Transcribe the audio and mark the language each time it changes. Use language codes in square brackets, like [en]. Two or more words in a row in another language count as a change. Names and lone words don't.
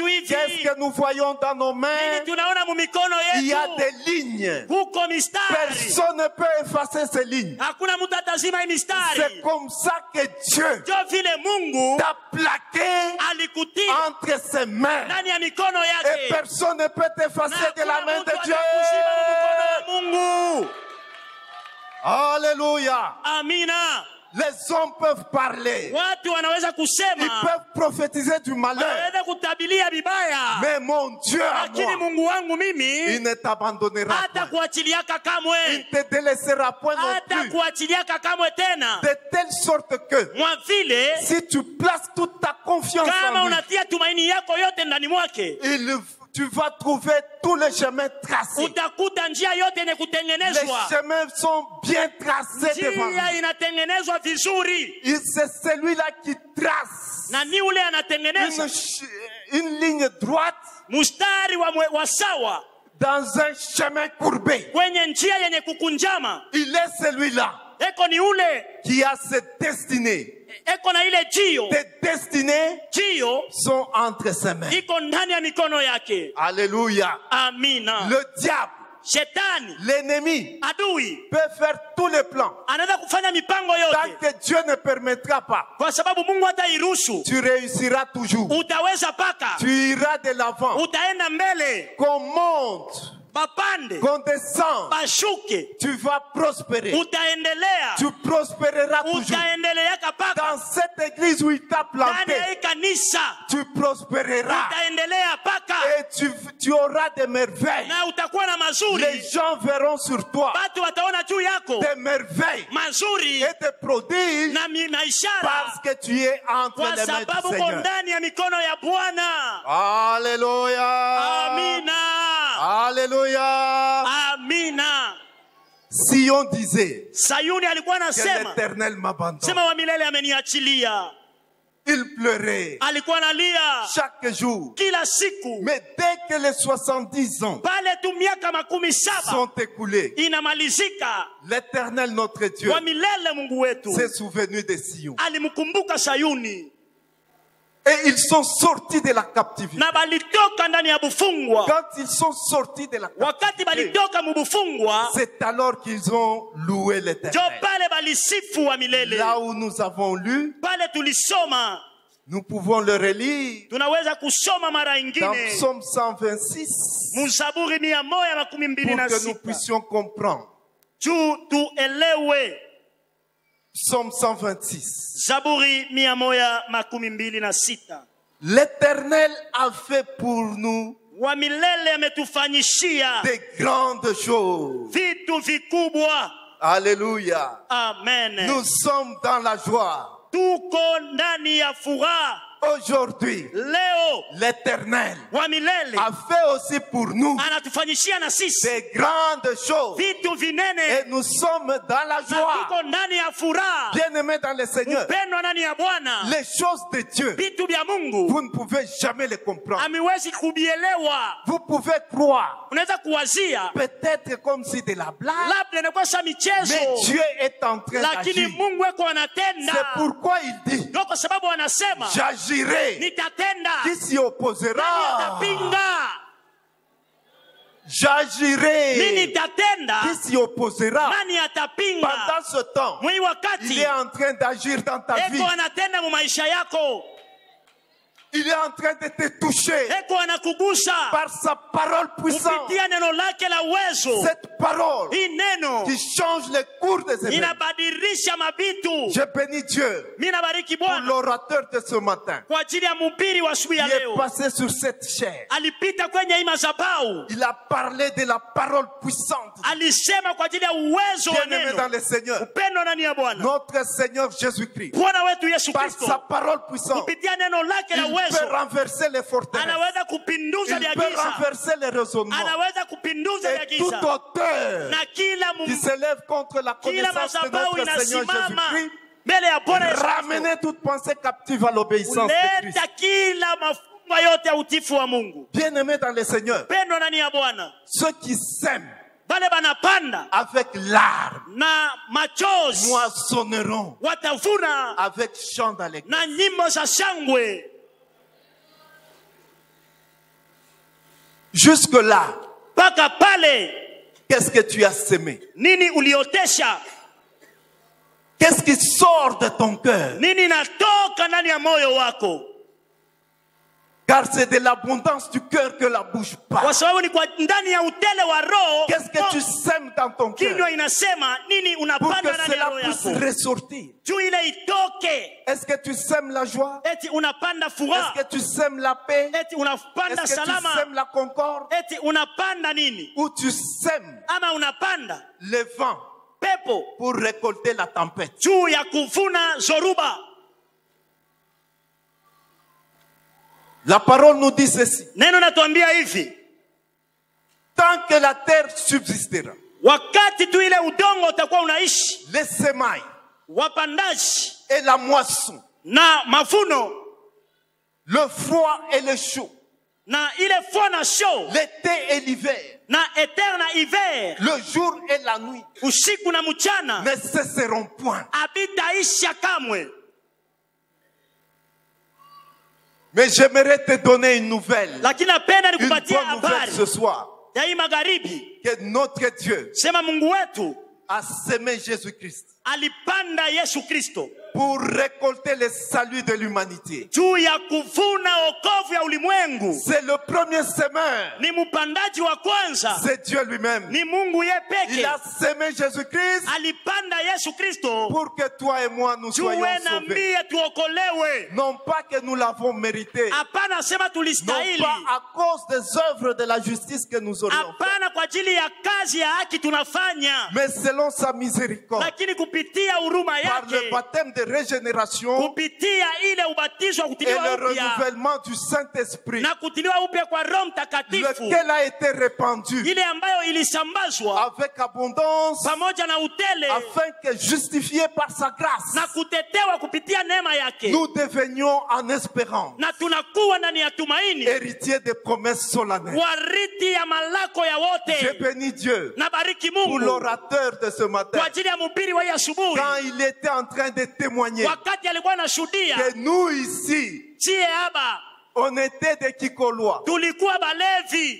[fr] Qu'est-ce [sw] hivi? [fr] que nous voyons dans nos mains? [sw] Nini tunaona mu mikono [fr] Il y a [sw] yetu? [fr] des lignes. [sw] Huko mistari. [fr] Personne ne peut effacer ces lignes. [sw] Hakuna mtu atazima hii [fr] C'est [sw] mistari. [fr] comme ça que Dieu [sw] Jo vile Mungu [fr] t'a plaqué [sw] alikutia [fr] entre ses mains. [sw] ndani ya mikono [fr] Et [sw] yake. [fr] personne ne peut [sw] Na [fr] t'effacer de la [sw] hakuna [fr] main [sw] mtu [fr] de Dieu. [sw] atakuzima mu mikono ya Mungu. [fr] Alléluia. [sw] Amina. [fr] Les hommes peuvent parler. [sw] Watu wanaweza [fr] Ils [sw] kusema, [fr] peuvent prophétiser du malheur. [sw] wanaweza kutabilia vibaya, [fr] Mais mon Dieu à [sw] lakini [fr] moi, [sw] Mungu wangu [fr] il [sw] mimi [fr] ne t'abandonnera [sw] hata [fr] point. [sw] kuachiliaka [fr] Il [sw] kamwe, [fr] ne te délaissera point non [sw] hata [fr] plus. [sw] kuachiliaka kamwe tena. [fr] De telle sorte que [sw] Mwa vile [fr] si tu places toute ta confiance [sw] kama [fr] en lui, [sw] unatia tumaini yako yote ndani mwake, [fr] tu vas trouver tous les chemins tracés. [sw] utakuta njia yote yenye [fr] Les [sw] kutengenezwa. [fr] chemins sont bien tracés devant [sw] Njia [fr] lui. [sw] inatengenezwa vizuri, [fr] C'est celui-là qui trace [sw] na ni ule anatengeneza [fr] une ligne droite [sw] mustari wa sawa [fr] dans un chemin courbé. [sw] kwenye njia yenye kukunjama. [fr] Il est celui-là [sw] Eko ni ule, [fr] qui a cette destinée. [sw] eko na ile jio. [fr] Tes destinées [sw] Jio [fr] sont entre ses mains. [sw] iko ndani ya mikono yake. [fr] Alléluia. [sw] Amina. [fr] Le diable, [sw] Shetani, [fr] l'ennemi, [sw] adui [fr] peut faire tous les plans. [sw] anaweza kufanya mipango [fr] Tant [sw] yote, [fr] que Dieu ne permettra pas, [sw] kwa sababu Mungu hatairuhusu. [fr] tu réussiras toujours. [sw] Utaweza paka, [fr] Tu iras de l'avant. [sw] utaenda mbele, [fr] Qu'on monte, [sw] bapande [fr] qu'on descende, [sw] bashuke, [fr] tu vas prospérer. [sw] utaendelea, [fr] Tu prospéreras toujours. [sw] utaendeleaka paka [fr] Dans cette église où il t'a [sw] ndani ya [fr] planté, [sw] hii kanisa, [fr] tu prospéreras. [sw] utaendelea paka [fr] Et tu auras des merveilles. [sw] na utakuwa na mazuri. [fr] Les gens verront sur toi [sw] Watu wataona juu yako [fr] des merveilles [sw] mazuri [fr] et des prodiges [sw] na ishara, [fr] parce que tu es entre [sw] kwa [fr] les mains [sw] sababu [fr] du [sw] uko [fr] Seigneur. [sw] ndani ya mikono ya Bwana. [fr] Alléluia. [sw] Amina. [fr] Alléluia. [sw] Amina. [fr] Si on disait [sw] Sayuni alikuwa [fr] que [sw] anasema, [fr] l'Éternel m'abandonne, [sw] sema wa milele ameniachilia. [fr] il pleurait [sw] Alikuwa analia [fr] chaque jour. [sw] kila siku. [fr] Mais dès que les 70 ans [sw] Pale tu miaka 17 [fr] sont écoulés, [sw] inamalizika, [fr] l'Éternel notre Dieu [sw] wa milele Mungu wetu [fr] s'est souvenu de Sion. [sw] alimkumbuka Sayuni, [fr] Et ils sont sortis de la captivité. [sw] na balitoka ndani ya bufungwa. [fr] Quand ils sont sortis de la [sw] Wakati [fr] captivité, [sw] balitoka mubufungwa, [fr] c'est alors qu'ils ont loué [sw] jo [fr] l'Éternel. [sw] pale balisifu wa milele. [fr] Là où nous avons lu, [sw] Pale tulisoma, [fr] nous pouvons le relire [sw] tunaweza kusoma mara [fr] dans [sw] ingine [fr] Psaume 126 [sw] Muzaburi 126 [fr] pour que nous puissions comprendre. [sw] juu tuelewe. [fr] Psaume 126. [sw] Zaburi 126. [fr] L'Éternel a fait pour nous [sw] Wa milele ametufanyishia [fr] des grandes choses. [sw] vitu vikubwa. [fr] Alléluia. [sw] Amen. [fr] Nous sommes dans la joie. [sw] Tuko ndani ya furaha. [fr] Aujourd'hui, [sw] leo [fr] l'Éternel [sw] wa milele [fr] a fait aussi pour nous [sw] anatufanyishia na sisi [fr] des grandes choses. [sw] vitu [fr] Et [sw] vinene, [fr] nous sommes dans la [sw] na [fr] joie. [sw] tuko ndani ya furaha. [fr] Bien-aimés dans le Seigneur, [sw] Upendo ndani ya Bwana, [fr] les choses de Dieu, [sw] vitu vya Mungu [fr] vous ne pouvez jamais les comprendre. [sw] hamiwezi kubielewa. [fr] Vous pouvez croire, [sw] Unaweza kuwazia [fr] peut-être comme si de la blague, [sw] labda inakuwa sa michezo, [fr] mais Dieu est en train [sw] lakini [fr] d'agir. [sw] Mungu eko anatenda. [fr] C'est pourquoi il dit, [sw] Ndio kwa sababu anasema [fr] j'agirai. [sw] nitatenda. [fr] Qui s'y [sw] Nani [fr] opposera? [sw] atapinga? [fr] J'agirai. [sw] Nini nitatenda? [fr] Qui s'y opposera? [sw] Nani atapinga? [fr] Pendant ce temps, [sw] Mwi [fr] il [sw] wakati [fr] est en train d'agir dans ta vie. [sw] eko anatenda mu maisha yako, [fr] Il est en train de te toucher [sw] eko anakugusa [fr] par sa parole puissante. [sw] kupitia neno lake la uwezo. [fr] Cette parole [sw] Hii neno [fr] qui change les cours des événements. [sw] inabadilisha mabitu. [fr] Je bénis Dieu [sw] Mimi nabariki [fr] pour [sw] Bwana [fr] l'orateur de ce matin. [sw] kwa ajili ya mhubiri wa asubuhi ya [fr] Il est [sw] leo. [fr] passé sur cette chair. [sw] Alipita kwenye hii madhabahu, [fr] Il a parlé de la parole puissante. [sw] alisema kwa ajili ya uwezo wa [fr] Bien-aimé dans [sw] neno. [fr] le Seigneur, [sw] Upendo ndani ya Bwana, [fr] notre Seigneur Jésus-Christ, [sw] Bwana wetu Yesu [fr] par [sw] Kristo [fr] sa parole puissante, [sw] kupitia neno lake la [fr] il [sw] uwezo [fr] peut renverser les forteresses. [sw] anaweza kupinduza [fr] Il [sw] vya [fr] peut [sw] giza, [fr] renverser les raisonnements. [sw] anaweza kupinduza vya [fr] Et toute [sw] giza, [fr] hauteur [sw] na kila [fr] qui s'élève contre la [sw] kila [fr] connaissance de [sw] madhabahu [fr] notre Seigneur [sw] inasimama [fr] Jésus-Christ, [sw] mbele ya Bwana Yesu Kristo, [fr] ramenez toute pensée captive à l'obéissance de Christ. [sw] kuleta kila mafumbo yote ya utifu wa Mungu. [fr] Bien-aimés dans le Seigneur, [sw] Pendo ndani ya Bwana, [fr] ceux qui sèment [sw] bale banapanda [fr] avec larmes [sw] na machozi [fr] moissonneront [sw] watavuna [fr] avec chant dans les [sw] na nyimbo za shangwe. [fr] Jusque-là, [sw] Mpaka pale, [fr] qu'est-ce que tu as sémé? [sw] nini uliotesha? [fr] Qu'est-ce qui sort de ton cœur? [sw] Nini natoka ndani ya moyo wako? [fr] Car c'est de l'abondance du cœur que la bouche [sw] Kwa [fr] parle. [sw] sababu ni kwa ndani ya utele wa roho. [fr] Qu'est-ce que tu sèmes dans ton cœur [sw] Kinywa inasema nini [fr] pour [sw] unapanda [fr] que [sw] ndani ya [fr] cela [sw] roho [fr] puisse [sw] yako, [fr] ressortir? [sw] juu ile itoke. [fr] Est-ce que tu sèmes la joie? [sw] Eti unapanda [fr] Est-ce [sw] furaha, [fr] que tu sèmes la paix? [sw] eti unapanda [fr] Est-ce que tu [sw] salama, [fr] sèmes la concorde? [sw] eti unapanda nini? [fr] Ou tu sèmes [sw] Ama unapanda [fr] le vent [sw] pepo [fr] pour récolter la tempête? [sw] juu ya kuvuna zoruba. [fr] La parole nous dit ceci. [sw] Neno natuambia hivi, [fr] Tant que la terre subsistera, [sw] wakati tu ile udongo utakuwa unaishi, [fr] les semailles [sw] wapandaji [fr] et la moisson, [sw] na mavuno [fr] le froid et le chaud, [sw] na ile fua na show [fr] l'été et l'hiver, [sw] na eterna hiver, [fr] le jour et la nuit [sw] usiku na mchana, [fr] ne cesseront point. [sw] habitaisha kamwe. [fr] Mais j'aimerais te donner une nouvelle, [sw] Lakini napenda [fr] une [sw] nikupatie [fr] bonne nouvelle [sw] habari [fr] ce soir, [sw] ya hii magharibi. [fr] que notre Dieu [sw] Sema Mungu wetu [fr] a sémé Jésus-Christ [sw] alipanda Yesu Kristo [fr] pour récolter le salut de l'humanité. [sw] juu ya kuvuna wokovu ya ulimwengu. [fr] C'est le premier semeur, [sw] Ni mpandaji wa kwanza, [fr] c'est Dieu lui-même. [sw] ni Mungu ye [fr] Il [sw] peke. [fr] a sémé Jésus-Christ [sw] Alipanda Yesu Kristo [fr] pour que toi et moi nous [sw] juu [fr] soyons [sw] we na [fr] sauvés. [sw] mie tuokolewe. [fr] Non pas que nous l'avons mérité, [sw] Hapana sema [fr] non [sw] tulistahili, [fr] pas à cause des œuvres de la justice que nous aurions fait, [sw] hapana kwa ajili ya kazi ya haki tunafanya, [fr] mais selon sa miséricorde, [sw] lakini kupitia huruma [fr] par le [sw] yake, [fr] baptême de régénération [sw] kupitia ile ubatizo wa [fr] et [sw] kutiliwa [fr] le [sw] upya [fr] renouvellement du Saint-Esprit, [sw] na kutiliwa upya kwa Roho Mtakatifu, [fr] lequel a été répandu [sw] ile ambayo ilisambazwa [fr] avec abondance, [sw] pamoja na utele [fr] afin que, justifiés par sa grâce, [sw] na kutetewa kupitia neema yake, [fr] nous devenions en espérance [sw] na tunakuwa ndani ya tumaini, [fr] héritiers des promesses solennelles. [sw] wariti ya malako ya [fr] Je [sw] wote. [fr] bénis Dieu [sw] Na bariki [fr] pour [sw] Mungu [fr] l'orateur de ce matin, [sw] kwa ajili ya mhubiri wa hii asubuhi, [fr] quand il était en train de témoigner [sw] wakati alikuwa anashuhudia [fr] que nous ici, [sw] sie hapa [fr] on était des Kikolois. [sw] tulikuwa balevi.